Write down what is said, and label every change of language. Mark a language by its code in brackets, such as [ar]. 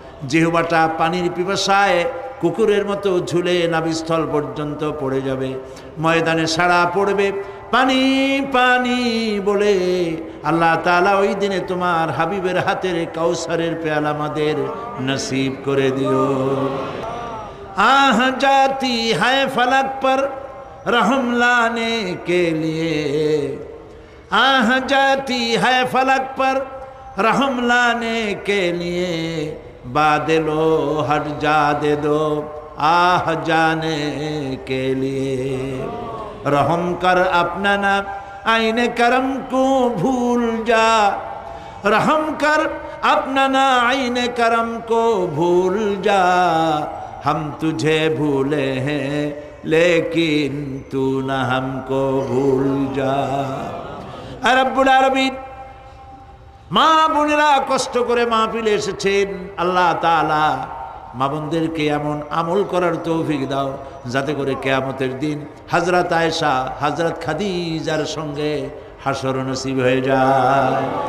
[bn] জিহ্বাটা পানির পিপাসায় কুকুরের মতো ঝুলে নাভিস্থল পর্যন্ত পড়ে যাবে। ময়দানে সাড়া পড়বে পানি পানি বলে। আল্লাহ তাআলা ওই দিনে তোমার হাবিবের হাতের কাউসারের পেয়ালা আমাদের নসিব করে দিও। [hi] আহ জাতি হ্যায় ফলক पर रहम लाने के लिए, आह जाती है फलक पर रहम लाने के लिए, बादलो हट जा दे दो आह जाने के लिए। रहम कर अपना ना आईने करम को भूल जा, रहम कर अपना ना आईने करम को भूल जा, हम तुझे भूले हैं लेकिन तू न हमको भूल जा। [bn] রব্বুল আলামিন, মা বোনেরা কষ্ট করে মাহফিলে এসেছেন, আল্লাহ তাআলা মা বোনদেরকে এমন আমল করার তৌফিক দাও যাতে করে কিয়ামতের দিন হযরত আয়েশা, হযরত খাদিজার সঙ্গে হাসর নসিব হয়ে যায়।